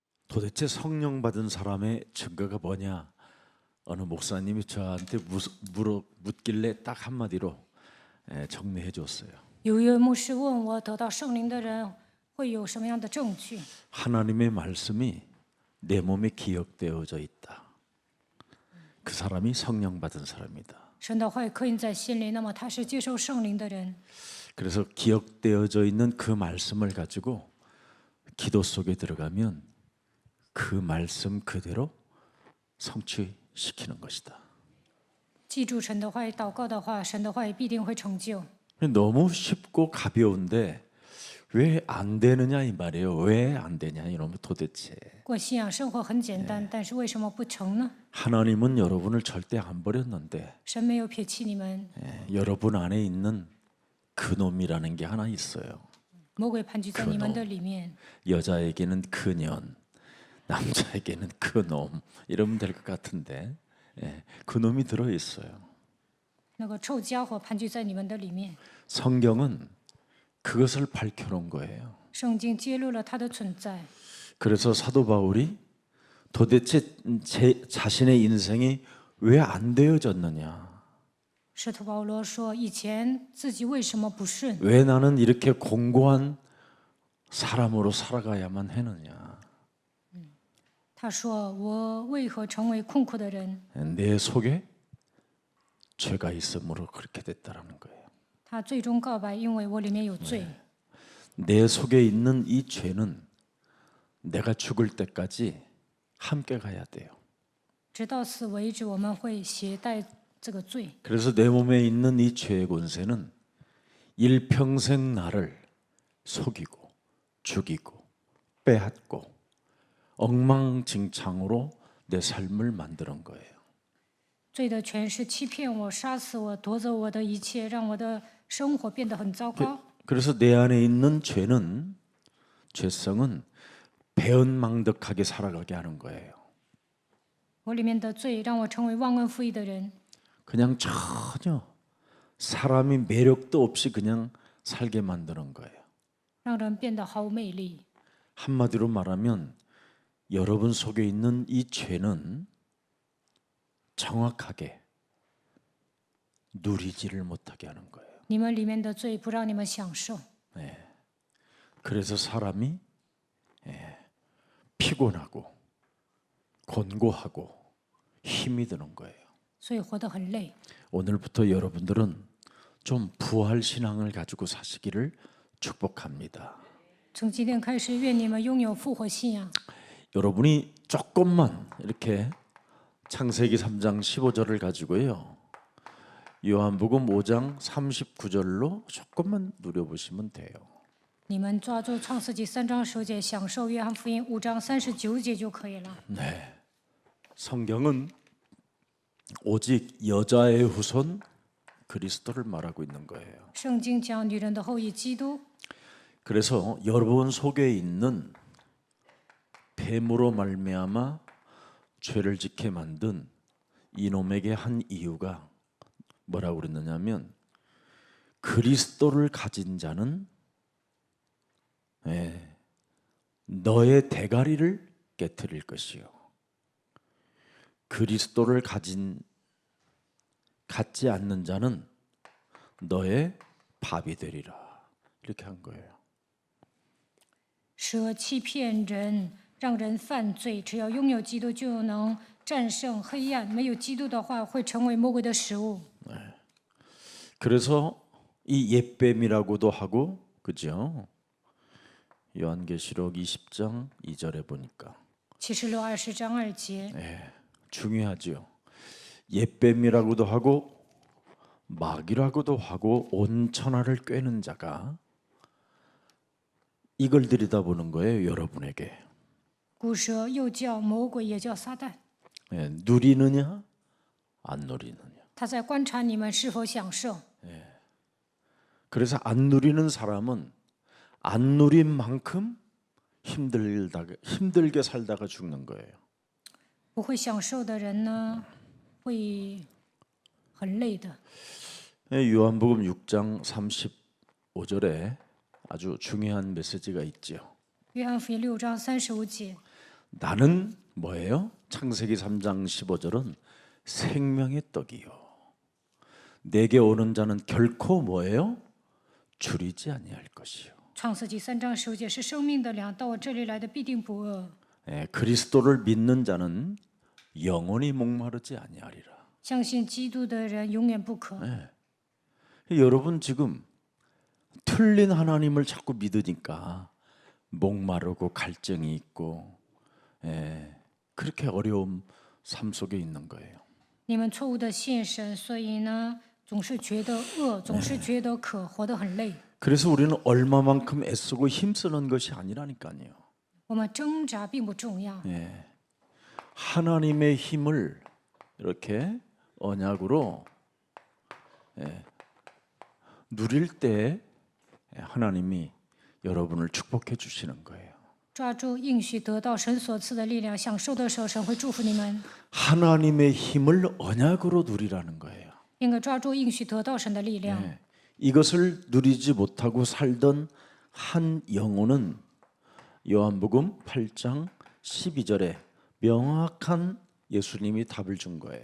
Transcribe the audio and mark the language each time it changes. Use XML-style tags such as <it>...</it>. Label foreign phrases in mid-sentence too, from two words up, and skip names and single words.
<ko>도대체 성령 받은 사람의 증거가 뭐냐? 어느 목사님이 저한테 묻길래 딱 한마디로 정리해 줬어요.</ko> <zh>有一位牧师问我，得到圣灵的人会有什么样的证据？</zh> <ko>하나님의 말씀이 내 몸에 기억되어져 있다. 그 사람이 성령 받은 사람이다.</ko> <zh>神的话语刻印在心里，那么他是接受圣灵的人。</zh> <ko>그래서 기억되어져 있는 그 말씀을 가지고 기도 속에 들어가면 그 말씀 그대로 성취시키는 것이다.</ko> <zh>记住神的话语，祷告的话，神的话语必定会成就。</zh> <ko>너무 쉽고 가벼운데 왜 안 되느냐 이 말이에요. 왜 안 되냐 이러면 도대체</ko> <zh>过信仰生活很简单，但是为什么不成呢？</zh> <ko>하나님은 여러분을 절대 안 버렸는데</ko> <zh>神没有撇弃你们，</zh> <ko>여러분 안에 있는 그놈이라는 게 하나 있어요.</ko> <zh>魔鬼盘踞在你们的里面。</zh> <ko>여자에게는 그년, 남자에게는 그놈 이러면 될 것 같은데 그놈이 들어 있어요.</ko> <zh>那个臭家伙盘踞在你们的里面。</zh> <ko>성경은 그것을 밝혀놓은 거예요.</ko> <zh>圣经揭露了他的存在。</zh> <ko>그래서 사도 바울이 도대체 제 자신의 인생이 왜 안 되어졌느냐?</ko> <zh>使徒保罗说：“以前自己为什么不顺？</zh> <ko>왜 나는 이렇게 공고한 사람으로 살아가야만 하느냐?</ko> <zh>他说：我为何成为困苦的人？</zh> <ko>내 속에 죄가 있으므로 그렇게 됐다라는 거예요.</ko> <zh>他最终告白，因为我里面有罪。</zh> <ko>내 속에 있는 이 죄는 내가 죽을 때까지 함께 가야 돼요.</ko> <zh>直到死为止，我们会携带这个罪。</zh> <ko>그래서 내 몸에 있는 이 죄의 권세는 일평생 나를 속이고 죽이고 빼앗고 엉망진창으로 내 삶을 만드는 거예요.</ko> <zh>罪的权势欺骗我、杀死我、夺走我的一切，让我的生活变得很糟糕。</zh> <ko>그래서 내 안에 있는 죄성은 배은망덕하게 살아가게 하는 거예요.</ko> <zh>我里面的罪让我成为忘恩负义的人，</zh> <ko>그냥 전혀 사람이 매력도 없이 그냥 살게 만드는 거예요.</ko> <zh>让人变得毫无魅力。</zh> <ko>한마디로 말하면 여러분 속에 있는 이 죄는 정확하게 누리지를 못하게 하는 거예요.</ko> <zh>你们里面的罪不让你们享受，</zh> <ko>그래서 사람이 피곤하고 곤고하고 힘이 드는 거예요.</ko> <zh>所以活得很累。</zh> <ko>오늘부터 여러분들은 좀 부활 신앙을 가지고 사시기를 축복합니다.</ko> <zh>从今天开始，愿你们拥有复活信仰。</zh> <ko>여러분이 조금만 이렇게 창세기 3장 15절을 가지고요. 요한복음 5장 39절로 조금만 누려보시면 돼요.</ko> <zh>你们抓住创世纪3章10节，享受约翰福音5章39节就可以了。</zh> <ko>네. 성경은 오직 여자의 후손 그리스도를 말하고 있는 거예요.</ko> <zh>圣经讲女人的后裔基督，</zh> <ko>그래서 여러분 속에 있는 뱀으로 말미암아 죄를 짓게 만든 이놈에게 한 이유가 뭐라고 그랬느냐면 그리스도를 가진 자는 너의 대가리를 깨트릴 것이요 그리스도를 갖지 않는 자는 너의 밥이 되리라 이렇게 한 거예요.</ko> <zh>蛇欺骗人，让人犯罪。只要拥有基督，就能战胜黑暗。没有基督的话，会成为魔鬼的食物。</zh> <ko>그래서 이 옛뱀이라고도 하고 그죠? 요한계시록 20장 2절에 보니까</ko> <zh>启示录20章2节，</zh> <ko>중요하죠. 옛뱀이라고도 하고 마귀라고도 하고 온 천하를 꿰는 자가 이걸 들여다보는 거예요. 여러분에게</ko> <zh>古蛇又叫魔鬼，也叫撒旦。</zh> <ko>누리느냐 안 누리느냐.</ko> <zh>他在观察你们是否享受。</zh> <ko>그래서 안 누리는 사람은 안 누린 만큼 힘들게 살다가 죽는 거예요.</ko> <zh>不会享受的人呢，会很累的。</zh> <ko>요한복음 6장 35절에 아주 중요한 메시지가 있죠.</ko> <zh>约翰福音6章35节，</zh> <ko>나는 뭐예요? 창세기 3장 15절은 생명의 떡이요. 내게 오는 자는 결코 뭐예요? 줄이지 아니할 것이요.</ko> <zh>创世纪3章15节是生命的粮，到我这里来的必定不饿。</zh> <ko>그리스도를 믿는 자는 영원히 목마르지 아니하리라.</ko> <zh>相信基督的人永远不渴。</zh> <ko>여러분 지금 틀린 하나님을 자꾸 믿으니까 목마르고 갈증이 있고 그렇게 어려움 삶 속에 있는 거예요.</ko> <zh>你们错误的信神，所以呢，总是觉得饿，总是觉得渴，活得很累。</zh> <ko>그래서 우리는 얼마만큼 애쓰고 힘쓰는 것이 아니라니까요.</ko> <zh>我们挣扎并不重要，</zh> <ko>하나님의 힘을 이렇게 언약으로 누릴 때 하나님이 여러분을 축복해 주시는 거예요.</ko> <zh>抓住应许得到神所赐的力量，享受的时候，神会祝福你们。</zh> <ko>하나님의 힘을 언약으로 누리라는 거예요.</ko> <zh>应该抓住应许得到神的力量。</zh> <ko>이것을 누리지 못하고 살던 한 영혼은 요한복음 8장 12절에 명확한 예수님이 답을 준 거예요.</ko>